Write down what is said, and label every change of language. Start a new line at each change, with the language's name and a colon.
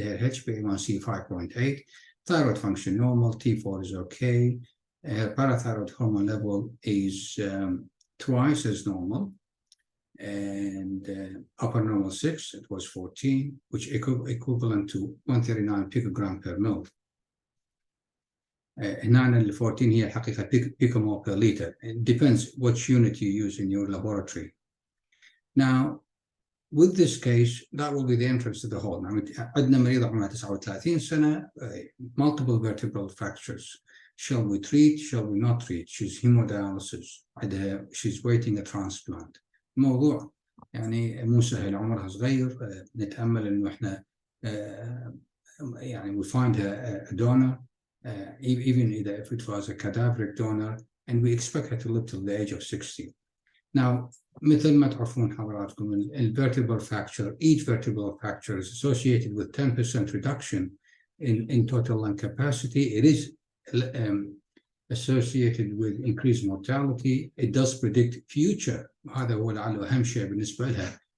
English: Her HbA1c 5.8, thyroid function normal, T4 is okay. Her parathyroid hormone level is twice as normal. And upper normal 6, it was 14, which equivalent to 139 picogram per mil.
Arabic: هنا ال 14 هي الحقيقة
English: picomole per liter. It depends which unit you use in your laboratory. Now, with this case, that will be the entrance to the whole. Now,
Arabic: عندنا مريضة عمرها 39 سنة,
English: multiple vertebral fractures. Shall we treat? Shall we not treat? She's hemodialysis. She's waiting a transplant.
Arabic: موضوع يعني مو سهل, عمرها صغير, نتأمل إنه إحنا يعني
English: we find her a donor, even if it was a cadaveric donor, and we expect her to live till the age of 60. Now,
Arabic: مثل ما تعرفون حضراتكم,
English: الvertebral fracture, each vertebral fracture is associated with 10% reduction in total lung capacity. It is associated with increased mortality. It does predict future.
Arabic: هذا هو لعله أهم شيء بالنسبة لها.